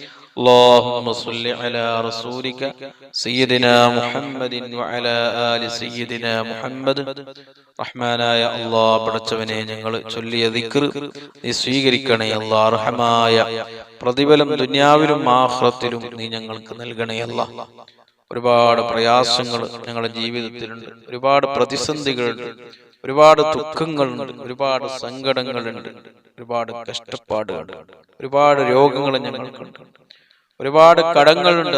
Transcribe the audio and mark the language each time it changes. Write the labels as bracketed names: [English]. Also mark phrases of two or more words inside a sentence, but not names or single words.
[Arabic] اللهم صل على رسولك سيدنا محمد وعلى آل سيدنا محمد. [Malayalam] റഹ്മാനായ അല്ലാഹ്, പടച്ചവനെ, ഞങ്ങൾ ചൊല്ലിയ ദിക്ർ നീ സ്വീകരിക്കണേ അല്ലാഹ്. അർഹമായ പ്രതിഫലം ദുനിയാവിലും ആഖിറത്തിലും നീ ഞങ്ങൾക്ക് നൽകണേ അല്ലാഹ്. ഒരുപാട് പ്രയാസങ്ങൾ ഞങ്ങളുടെ ജീവിതത്തിലുണ്ട്, ഒരുപാട് പ്രതിസന്ധികളുണ്ട്, ഒരുപാട് ദുഃഖങ്ങളുണ്ട്, ഒരുപാട് സങ്കടങ്ങളുണ്ട്, ഒരുപാട് കഷ്ടപ്പാടുകളുണ്ട്, ഒരുപാട് രോഗങ്ങൾ ഞങ്ങൾക്കുണ്ട്, ഒരുപാട് കടങ്ങളുണ്ട്.